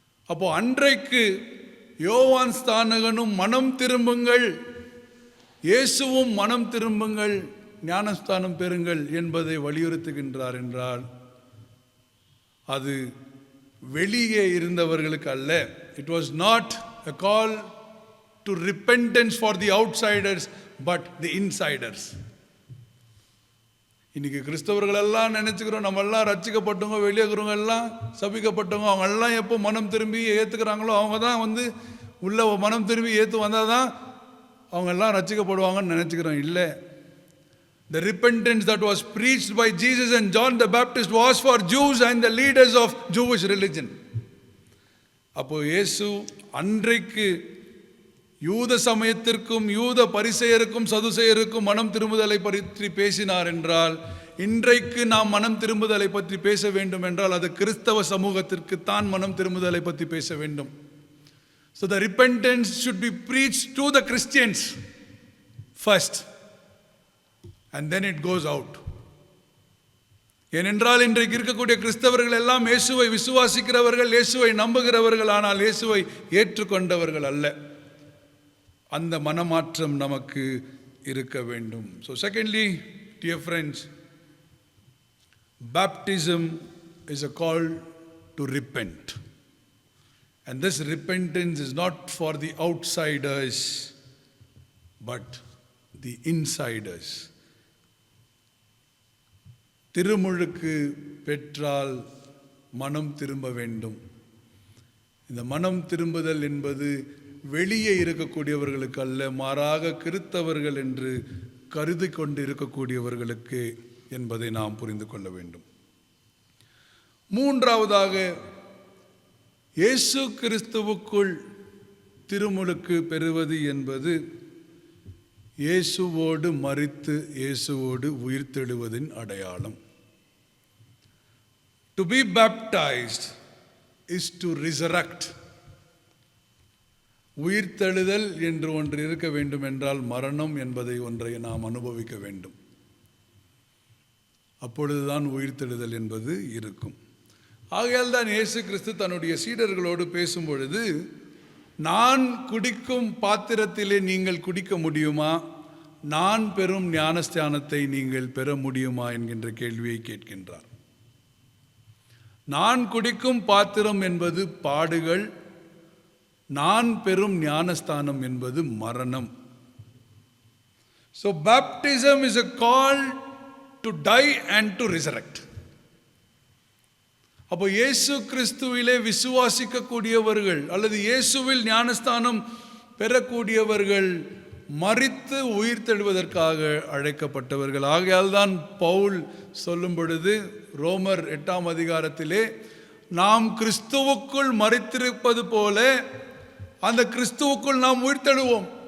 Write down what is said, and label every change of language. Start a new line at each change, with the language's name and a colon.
Tamil: அப்போ அன்றைக்கு யோவான் ஸ்தானகனும் மனம் திரும்புங்கள், இயேசுவும் மனம் திரும்புங்கள், ஞானஸ்தானம் பெறுங்கள் என்பதை வலியுறுத்துகின்றார் என்றால் அது வெளியே இருந்தவர்களுக்கு அல்ல.
English: It was not a call to repentance for the outsiders but the insiders.
Tamil: இன்னைக்கு கிறிஸ்தவர்கள் எல்லாம் நினைச்சுக்கிறோம், நம்ம எல்லாம் ரட்சிக்கப்பட்டவங்க, வெளியே இருக்கிறவங்க எல்லாம் சபிக்கப்பட்டவங்க, அவங்க எல்லாம் எப்போ மனம் திரும்பி ஏற்றுக்கிறாங்களோ அவங்க தான் உள்ள மனம் திரும்பி ஏற்று வந்தால் தான் அவங்க எல்லாம் ரட்சிக்கப்படுவாங்கன்னு நினச்சிக்கிறோம். இல்லை,
English: the repentance that was preached by Jesus and John the Baptist was for Jews and the leaders of Jewish religion.
Tamil: அப்போ இயேசு அன்றைக்கு யூத சமயத்திற்கும் யூத பரிசேயருக்கும் சதுசேயருக்கும் மனம் திரும்புதலை பற்றி பேசினார் என்றால், இன்றைக்கு நாம் மனம் திரும்புதலை பற்றி பேச வேண்டும் என்றால் அது கிறிஸ்தவ சமூகத்திற்கு தான் மனம் திரும்புதலை பற்றி பேச வேண்டும்.
English: So the repentance should be preached to the Christians first and then it goes out.
Tamil: ஏனென்றால் இன்றைக்கு இருக்கக்கூடிய கிறிஸ்தவர்கள் எல்லாம் இயேசுவை விசுவாசிக்கிறவர்கள், இயேசுவை நம்புகிறவர்கள், ஆனால் இயேசுவை ஏற்றுக்கொண்டவர்கள் அல்ல. அந்த மனமாற்றம் நமக்கு இருக்க வேண்டும்.
English: So secondly, dear friends, baptism is a call to repent. And this repentance is not for the outsiders but the insiders.
Tamil: திருமுழுக்கு பெற்றால் மனம் திரும்ப வேண்டும். இந்த மனம் திரும்புதல் என்பது வெளியே இருக்கக்கூடியவர்களுக்கு அல்ல, மாறாக கிறிஸ்தவர்கள் என்று கருதி கொண்டு இருக்கக்கூடியவர்களுக்கு என்பதை நாம் புரிந்து கொள்ள வேண்டும். மூன்றாவதாக, இயேசு கிறிஸ்துவுக்குள் திருமுழுக்கு பெறுவது என்பது இயேசுவோடு மரித்து இயேசுவோடு உயிர்த்தெழுவதின் அடையாளம்.
English: To be baptized is to resurrect.
Tamil: உயிர்த்தெழுதல் என்று ஒன்று இருக்க வேண்டும் என்றால் மரணம் என்பதை ஒன்றை நாம் அனுபவிக்க வேண்டும். அப்பொழுதுதான் உயிர்த்தெழுதல் என்பது இருக்கும். ஆகையால் தான் இயேசு கிறிஸ்து தன்னுடைய சீடர்களோடு பேசும் பொழுது, நான் குடிக்கும் பாத்திரத்திலே நீங்கள் குடிக்க முடியுமா, நான் பெறும் ஞானஸ்தானத்தை நீங்கள் பெற முடியுமா என்கின்ற கேள்வியை கேட்கின்றார். நான் குடிக்கும் பாத்திரம் என்பது பாடுகள், நான் பெறும் ஞானஸ்தானம் என்பது மரணம்.
English: So baptism is a call to die and to resurrect.
Tamil: அப்போ இயேசு கிறிஸ்துவிலே விசுவாசிக்க கூடியவர்கள் அல்லது இயேசுவில் ஞானஸ்தானம் பெறக்கூடியவர்கள் மரித்து உயிர்த்தெழுவதற்காக அழைக்கப்பட்டவர்கள். ஆகையால் தான் பவுல் சொல்லும் பொழுது ரோமர் 8ஆம் அதிகாரத்திலே, நாம் கிறிஸ்துவுக்குள் மரித்திருப்பது போல அந்த கிறிஸ்துவுக்குள் நாம் உயிர்த்தெழுவோம்.